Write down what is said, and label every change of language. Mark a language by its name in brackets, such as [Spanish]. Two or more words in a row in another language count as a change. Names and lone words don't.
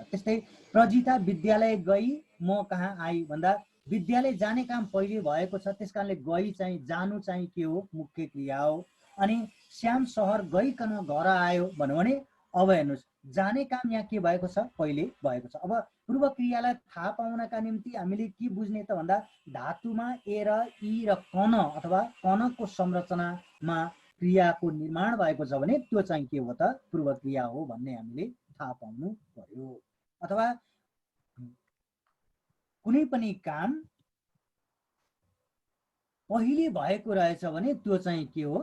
[Nepali] त्यस्तै प्रजिता विद्यालय गई म कहाँ आई भन्दा विद्यालय जाने काम पहिले भएको छ, त्यस कारणले गई चाहिँ जानु चाहिँ के हो? मुख्य क्रिया हो। अनि श्याम शहर गइकन घर आयो भन्यो भने अब हेर्नुहोस्, जाने काम यहाँ के भएको छ? पहिले भएको छ। अब पूर्व क्रियालाई थाहा पाउनका निम्ति हामीले के बुझ्ने त भन्दा धातुमा ए र ई र कन अथवा कनको संरचनामा क्रियाको निर्माण भएको छ भने त्यो चाहिँ के हो त? पूर्व क्रिया हो भन्ने हामीले थाहा पाउनु पर्यो। अथवा कुनै पनि काम पहिले भएको रहेछ भने त्यो चाहिँ के हो?